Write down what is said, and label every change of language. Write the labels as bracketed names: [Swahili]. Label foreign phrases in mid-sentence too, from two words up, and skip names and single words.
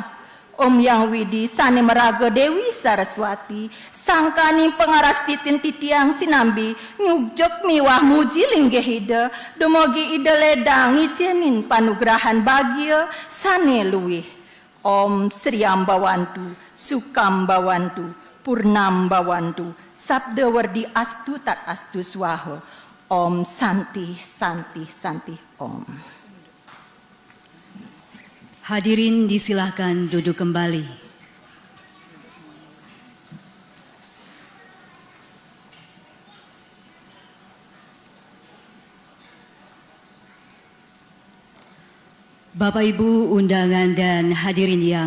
[Balinese] Om Yang Widi sane meraga Dewi Saraswati sangkani pengaras titin titiang sinambi nyugjok miwah muji linggehida dumogi ida ledang ijenin panugrahan bagya sane luwih. Om Sriambawantu Sukambawantu Purnambawantu sabda wardi astu tat astu swaha. Om Santi Santi Santi Om. [Indonesian] Hadirin disilahkan duduk kembali. Bapak Ibu undangan dan hadirin yang